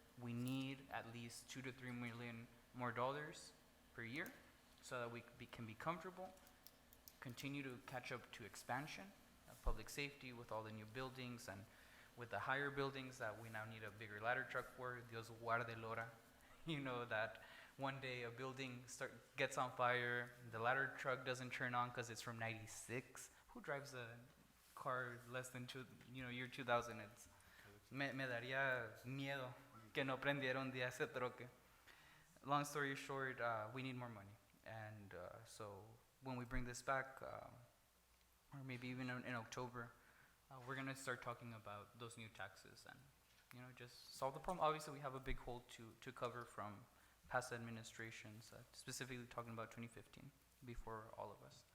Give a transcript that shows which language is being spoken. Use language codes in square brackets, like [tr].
[en] We need at least $2 to $3 million more dollars per year so that we can be comfortable, continue to catch up to expansion, public safety with all the new buildings and with the higher buildings that we now need a bigger ladder truck for. [es] Dios guarde Lora. [en] That one day a building gets on fire, the ladder truck doesn't turn on because it's from 96. Who drives a car less than year 2000? [es] Me daría miedo que no prendiera un día ese troque. [en] Long story short, we need more money. And so when we bring this back, or maybe even in October, we're going to start talking about those new taxes and, just solve the problem. Obviously, we have a big hole to cover from past administrations, specifically talking about 2015, before all of us.